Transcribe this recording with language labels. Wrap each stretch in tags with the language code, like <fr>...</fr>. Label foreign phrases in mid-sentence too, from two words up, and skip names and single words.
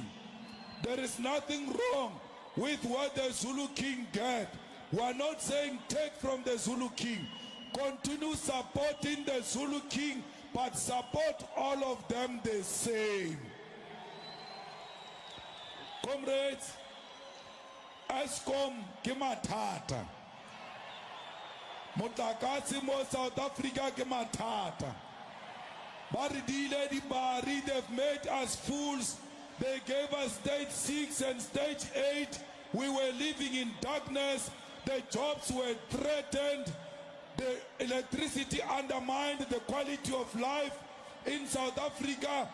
<en>There is nothing wrong with what the Zulu king get. We are not saying take from the Zulu king. Continue supporting the Zulu king, but support all of them the same.</en> <nso>Comrades, Eskom ke mathata, motlakase mo South Africa ke mathata. Ba re dile di bari,</nso> <en>they've made us fools. They gave us stage 6 and stage 8. We were living in darkness. The jobs were threatened. The electricity undermined the quality of life in South Africa.</en>